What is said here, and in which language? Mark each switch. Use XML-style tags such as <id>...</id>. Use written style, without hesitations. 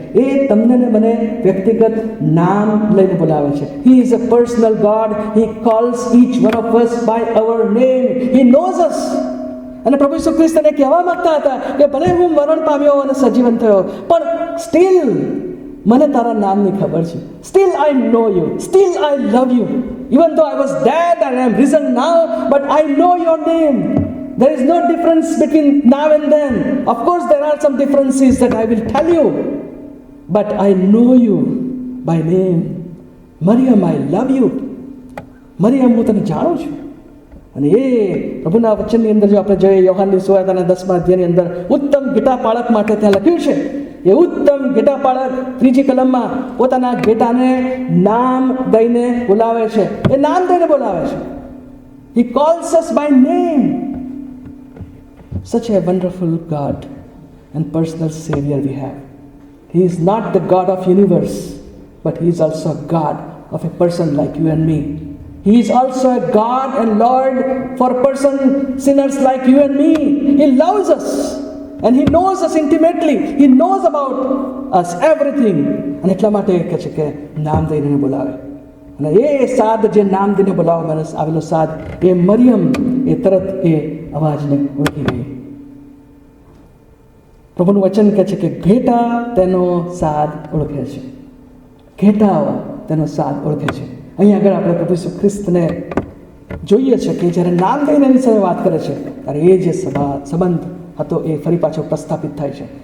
<gu>એ તમને ને મને વ્યક્તિગત નામ લઈને બોલાવે છે.</gu> <en>He is a personal God. He calls each one of us by our name. He knows us.</en> <gu>અને પ્રભુ ઈસુ ખ્રિસ્ત એને કહેવા માંગતા હતા કે ભલે હું મરણ પામ્યો અને સજીવન થયો, પણ સ્ટીલ મને તારા નામની ખબર છે.</gu> <en>Still I know you. Still I love you. Even though I was dead and I am risen now, but I know your name. There is no difference between now and then. Of course, there are some differences that I will tell you, but I know you by name. Maryam, I love you.</en> <gu>Maryam, હું તને જાણું છું. અને એ પ્રભુના વચનની અંદર જો આપણે જોઈએ, યોહાનની સુવાર્તાના 10મા અધ્યાયની અંદર ઉત્તમ ઘેટાપાળક માટે ત્યાં લખ્યું છે. એ ઉત્તમ ઘેટાપાળક 3જી કલમમાં પોતાના ઘેટાને નામ દઈને બોલાવે છે. એ નામ દઈને બોલાવે છે.</gu> <en>He calls us by name. Such a wonderful God and personal Savior we have. He is not the God of universe, but He is also a God of a person like you and me. He is also a God and Lord for a person, sinners like you and me. He loves us. And He knows us intimately. He knows about us everything.</en> <gu>અને એટલા માટે કહે છે કે નામ દઈને બોલાવે. અને એ સાદ જે નામ દઈને બોલાવવામાં આવેલો સાદ, એ મરિયમ, એ તરત એ અવાજને ઓળખી ગઈ. પ્રભુનું વચન કહે છે કે ઘેટા તેનો સાદ ઓળખે છે. ઘેટાઓ તેનો સાદ ઓળખે છે. અહીં આગળ આપણે પ્રભુ ઈસુ ખ્રિસ્તને જોઈએ છે કે જ્યારે નામ દઈને એની સાથે વાત કરે છે ત્યારે એ જે સંબંધ હતો એ ફરી પાછો પ્રસ્થાપિત થાય છે.</gu>